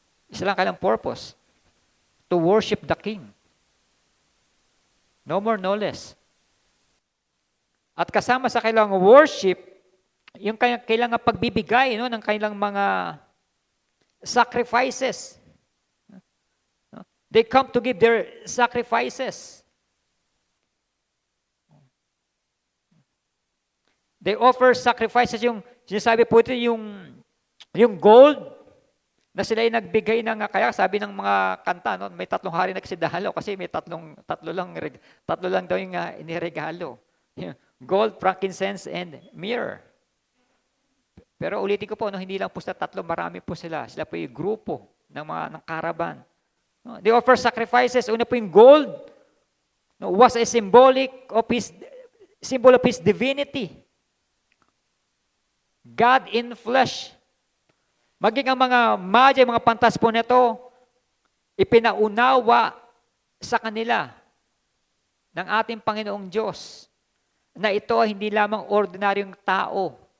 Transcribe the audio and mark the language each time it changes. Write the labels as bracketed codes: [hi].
[tl] Isa lang kailang [en] purpose, to worship the King. No more, no less. [tl] At kasama sa kailangang worship, yung kailangang pagbibigay ng kailang mga sacrifices. [en] They come to give their sacrifices. They offer sacrifices. [tl] Yung sinasabi po ito, yung gold na sila ay nagbigay ng, kaya sabi ng mga kanta, no, may 3 hari nagsidalo kasi may tatlo lang daw yung iniregalo. [en] Gold, frankincense, and myrrh. [tl] Pero ulitin ko po, no, hindi lang po sa 3, marami po sila. Sila po yung grupo ng caravan. [en] No, they offer sacrifices. [tl] Una po yung [en] gold, no, was a symbol of his divinity. God in flesh. [tl] Maging ang mga magi, mga pantas po nito, ipinaunawa sa kanila ng ating Panginoong Diyos na ito ay hindi lamang ordinaryong tao.